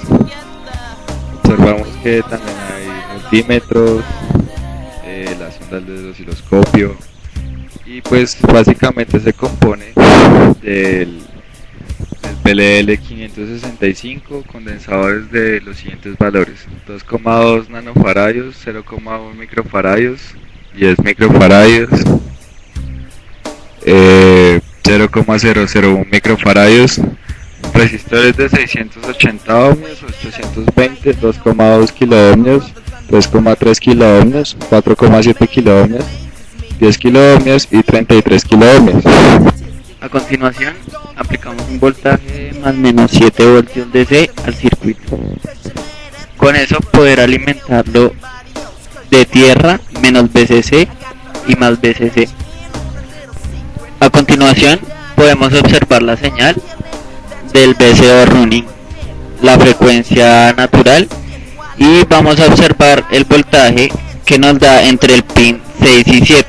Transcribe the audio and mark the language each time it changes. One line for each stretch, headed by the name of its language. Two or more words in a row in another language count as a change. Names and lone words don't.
Spanish: Observamos que también hay multímetros, las ondas del osciloscopio y pues básicamente se compone del PLL 565, condensadores de los siguientes valores: 2,2 nanofaradios, 0,1 microfaradios, 10 microfaradios, 0,001 microfaradios, resistores de 680 ohmios, 820, 2,2 kiloohmios, 2,3 kiloohmios, 4,7 kiloohmios, 10 kiloohmios y 33 kiloohmios. A continuación, aplicamos un voltaje de más menos 7 voltios DC al circuito. con eso poder alimentarlo de tierra menos BCC y más BCC. A continuación podemos observar la señal del BCO running, la frecuencia natural, y vamos a observar el voltaje que nos da entre el pin 6 y 7.